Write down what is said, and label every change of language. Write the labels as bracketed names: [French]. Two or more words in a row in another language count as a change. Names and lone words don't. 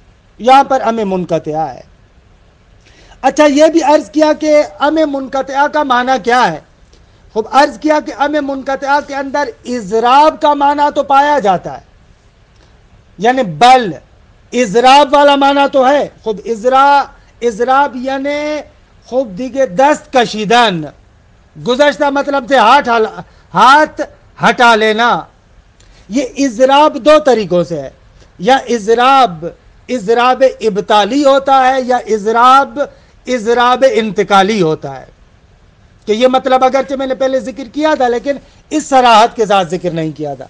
[Urdu] یہاں پر ام منقطعہ ہے. اچھا، یہ بھی عرض کیا کہ ام منقطعہ کا معنی کیا ہے. خب عرض کیا کہ ام منقطعہ کے اندر اضراب کا معنی تو پایا جاتا ہے، یعنی بل اضراب والا معنی تو ہے. [Persian] خب اضراب یعنی خوب دیگه دست کشیدن، [Urdu] گزشتہ مطلب تھے ہاتھ ہٹا لینا. یہ اضراب 2 طریقوں سے ہے، یا اضراب ابطالی ہوتا ہے، یا اضراب انتقالی ہوتا ہے. کہ یہ مطلب اگرچہ میں نے پہلے ذکر کیا تھا لیکن اس صراحت کے ساتھ ذکر نہیں کیا تھا.